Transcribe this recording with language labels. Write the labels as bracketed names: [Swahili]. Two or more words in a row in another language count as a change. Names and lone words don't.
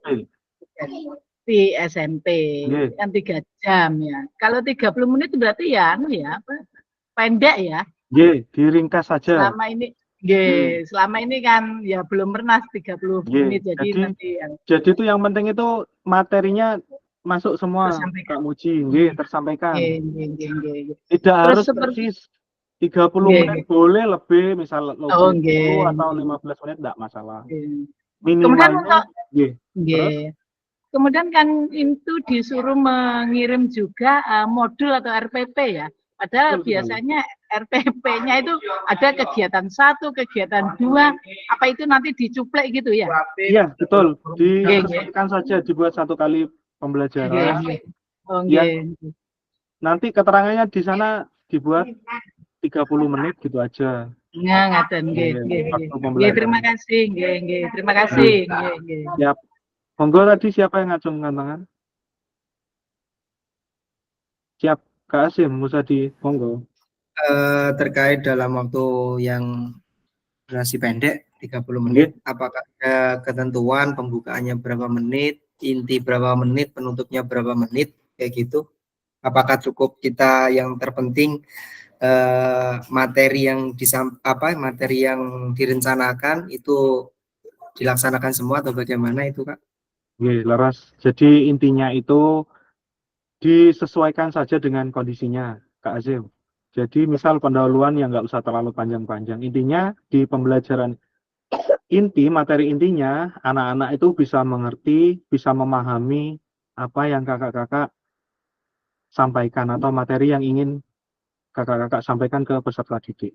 [Indonesian] Di SMP kan 3 jam ya. Kalau 30 menit berarti ya pendek ya. Diringkas saja. Selama ini kan ya belum pernah 30 menit jadi nanti jadi itu yang penting itu materinya masuk semua, Tersampaikan. Kak Muji. Nggih, tersampaikan. [Javanese] Nggih. [Indonesian] Tidak Terus harus seperti persis 30 [Javanese] nggih, [Indonesian] menit, boleh lebih, misal oh lebih 10 [Javanese] nggih, [Indonesian] atau 15 menit enggak masalah. [Javanese] nggih. Kemudian [Indonesian] Minimalnya untuk [Javanese] nggih. Terus nggih. [Indonesian] Kemudian kan itu disuruh mengirim juga modul atau RPP ya. Padahal betul sekali. biasanya RPP-nya itu ada kegiatan 1, kegiatan 2, apa itu nanti dicuplek gitu ya? Iya, betul. [Javanese] Nggih, nggih. [Indonesian] Disesuaikan saja, dibuat 1 kali [Javanese] Nggih, [Indonesian] pembelajaran. [Javanese] nggih. Oh [Indonesian] Ya, [Javanese] nggih. [Indonesian] nanti keterangannya di sana dibuat 30 menit gitu aja. [Javanese] Nah, ngaten nggih, Nggih, nggih, nggih. [Indonesian] waktu [Javanese] Nggih, [Indonesian] pembelajaran. terima kasih. Nggih. Terima [Javanese] Nggih. [Indonesian] kasih. Nggih. Siap. Monggo tadi siapa yang ngacungkan tangan? Siap, Kak Asim, Musadi, monggo. Terkait dalam waktu yang durasi pendek 30 [Javanese] Nggih. [Indonesian] menit, apakah ada ketentuan pembukaannya berapa menit, inti berapa menit, penutupnya berapa menit, kayak gitu? Apakah cukup kita yang terpenting materi yang materi yang direncanakan itu dilaksanakan semua atau bagaimana itu, Kak? [Javanese] Nggih, leres. [Indonesian] Jadi intinya itu disesuaikan saja dengan kondisinya, Kak Azim. Jadi misal pendahuluan yang nggak usah terlalu panjang-panjang. Intinya di pembelajaran inti, materi intinya, anak-anak itu bisa mengerti, bisa memahami apa yang kakak-kakak sampaikan atau materi yang ingin kakak-kakak sampaikan ke peserta didik.